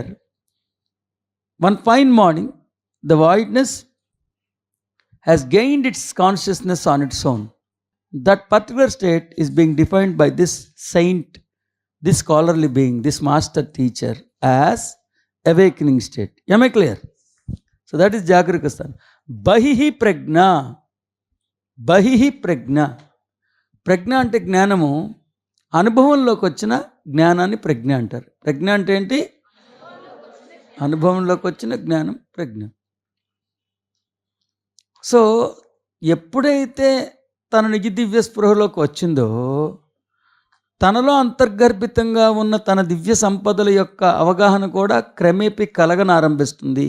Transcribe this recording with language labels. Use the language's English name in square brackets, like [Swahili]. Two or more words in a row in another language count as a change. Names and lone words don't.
[English] One fine morning, the voidness has gained its consciousness on its own. That particular state is being defined by this saint, this scholarly being, this master teacher, as awakening state. Am I clear? So that is [Sanskrit] जागरिक स्थान. बहिः प्रज्ञा. बहिः प्रज्ञा. [Telugu] ప్రజ్ఞ అంటే జ్ఞానము, అనుభవంలోకి వచ్చిన జ్ఞానాన్ని ప్రజ్ఞ అంటారు. ప్రజ్ఞ అంటే ఏంటి? అనుభవంలోకి వచ్చిన జ్ఞానం ప్రజ్ఞ. సో ఎప్పుడైతే తన నిజ దివ్య స్పృహలోకి వచ్చిందో, తనలో అంతర్గర్భితంగా ఉన్న తన దివ్య సంపదల యొక్క అవగాహన కూడా క్రమేపీ కలగనారంభిస్తుంది.